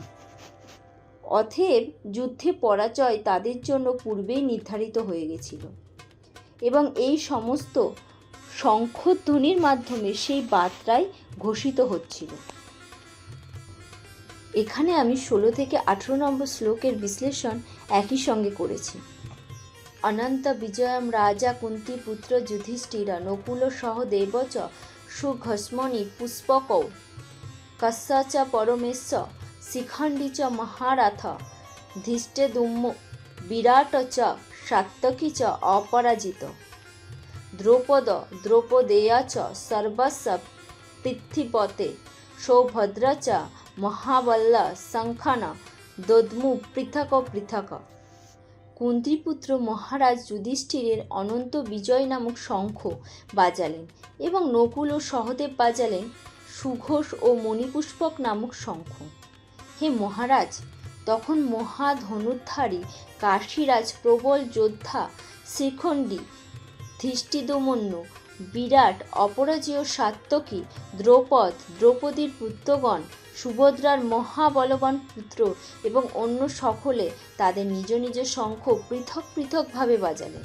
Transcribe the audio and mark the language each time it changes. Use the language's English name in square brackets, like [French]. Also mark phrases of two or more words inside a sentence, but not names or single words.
[Bangla] অতএব যুদ্ধে পরাজয় তাদের জন্য পূর্বেই নির্ধারিত হয়ে গেছিল এবং এই সমস্ত শঙ্খধ্বনির মাধ্যমে সেই বার্তাই ঘোষিত হচ্ছিল। এখানে আমি 16 থেকে 18 নম্বর শ্লোকের বিশ্লেষণ একই সঙ্গে করেছি। [Sanskrit] অনন্ত বিজয়ম রাজা কুন্তি পুত্র যুধিষ্ঠির নকুল সহ দেবচ সুঘস্মনি পুষ্পকৌ কস্য চ পরমেশ্ব শিখণ্ডী চ মহারথ ধৃষ্টদ্যুম্ন বিরাট চ সাত্যকী চ অপরাজিত দ্রৌপদেয়া চ সর্বস্ব পৃথিবীপতে সৌভদ্রা চ মহাবল্ল শঙ্খান দদ্মু পৃথক পৃথক। [Bangla] কুন্তিপুত্র মহারাজ যুধিষ্ঠিরের অনন্ত বিজয় নামক শঙ্খ বাজালেন এবং নকুল ও সহদেব বাজালেন সুঘোষ ও মণিপুষ্পক নামক শঙ্খ। হে মহারাজ, তখন মহাধনুর্ধারী কাশীরাজ প্রবল যোদ্ধা শিখণ্ডী, ধৃষ্টদ্যুম্ন, বিরাট, অপরাজেয় সাত্যকী, দ্রৌপদীর পুত্রগণ, সুভদ্রার মহাবলবান পুত্র এবং অন্য সকলে তাদের নিজ নিজ শঙ্খ পৃথক পৃথকভাবে বাজালেন।